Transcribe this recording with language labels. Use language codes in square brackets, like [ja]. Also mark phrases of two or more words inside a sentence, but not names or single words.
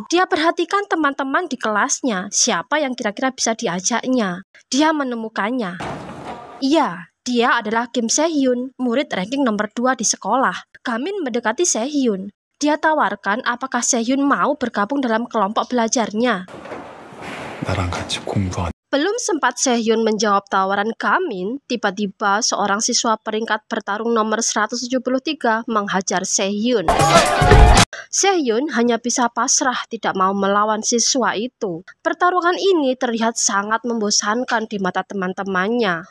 [id] Dia perhatikan teman-teman di kelasnya, siapa yang kira-kira bisa diajaknya. Dia menemukannya. Iya, dia adalah Kim Se-hyun, murid ranking nomor 2 di sekolah. Gamin mendekati Se-hyun. Dia tawarkan apakah Se-hyun mau bergabung dalam kelompok belajarnya. [ko] 나랑 같이 공부하자. [id] Belum sempat Se-hyun menjawab tawaran Gamin, tiba-tiba seorang siswa peringkat bertarung nomor 173 menghajar Se-hyun. Se-hyun hanya bisa pasrah tidak mau melawan siswa itu. Pertarungan ini terlihat sangat membosankan di mata teman-temannya.